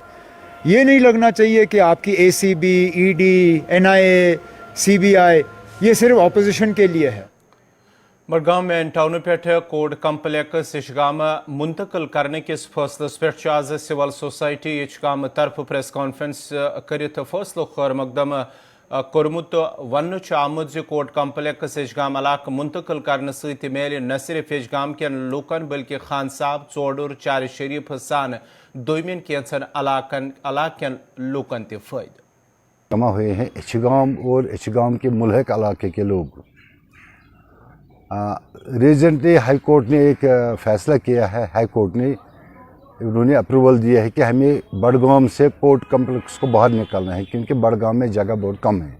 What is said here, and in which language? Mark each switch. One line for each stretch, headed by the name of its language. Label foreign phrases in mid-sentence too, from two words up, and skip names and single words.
Urdu: یہ نہیں لگنا چاہیے کہ آپ کی اے سی بی, ای ڈی, این آئی اے, سی بی آئی یہ صرف اپوزیشن کے لیے ہے.
Kashmiri: بڈگام مین ٹاؤن پہ کوڈ کمپلیکس یشگام منتقل کرنے کس فیصلس پہ آز سول سوسائٹی یشگام طرف پریس کانفرنس کرت فیصلہ خیر مقدم کورمت. ون آمت کوڈ کمپلیکس یشگام علاقہ منتقل کرنے ست میل نہ صرف یشگام کن لوکن بلکہ خان صاحب, ژوڈر, چار شریف سان دومین کینچن علاقن لوکن تہ فائدہ.
Urdu: جمع ہوئے ہیں یشگام اور یشگام کے ملحق علاقے کے لوگ. ریسنٹلی ہائی کورٹ نے ایک فیصلہ کیا ہے, ہائی کورٹ نے انہوں نے اپروول دیا ہے کہ ہمیں بڈگام سے کورٹ کمپلیکس کو باہر نکالنا ہے, کیونکہ بڈگام میں جگہ بہت کم ہے.